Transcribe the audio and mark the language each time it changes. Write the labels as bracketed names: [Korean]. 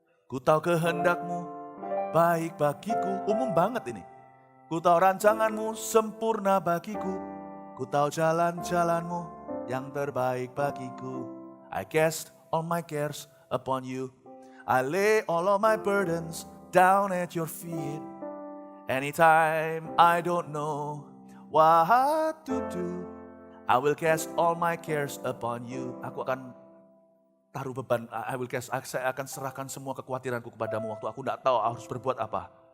[Indonesian] Ku tahu kehendakmu baik bagiku, umum banget ini. Ku tahu rancanganmu sempurna bagiku. Ku tahu jalan-jalanmu yang terbaik bagiku. [English] I cast all my cares upon you. I lay all of my burdens down at your feet. Anytime I don't know what to do, I will cast all my cares upon you. [Indonesian] Aku akan taruh beban, saya akan serahkan semua kekhawatiranku kepadamu waktu aku tidak tahu harus berbuat apa.